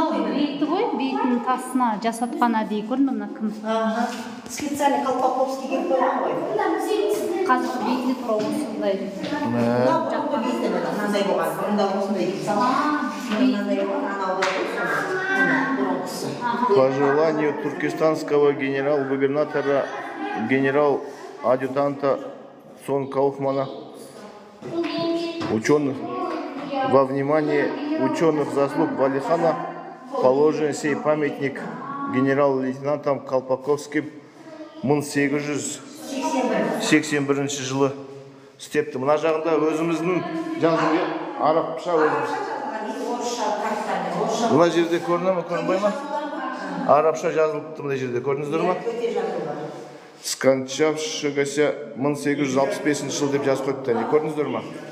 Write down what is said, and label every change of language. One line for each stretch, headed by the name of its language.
Kazakh: Бейті ғой, бейтінің тасына жасатқан әдейі көрді мына кім? Специальный колпаковский келіп қойған ғой. Қазір бейтіне тұра осындай. Жақты бейті мынандай болған, бұрында осындай мынандай болған, анау
Russian: По желанию туркестанского генерал-губернатора, генерал-адъютанта Сон Кауфмана, ученых, во внимание ученых заслуг Валихана положен сей памятник генерал-лейтенантом Колпаковским
Kazakh: 1881 жылы істепті. Мына жағында өзіміздің жазуы арабша өзіміз. Мына жерде көріне ме, көрінбай ма? Арабша жазылыпты мына жерде, көрдіңіздер ма? Скончавшегося 1865 жыл деп жазып қойыпты. Көрдіңіздер ма?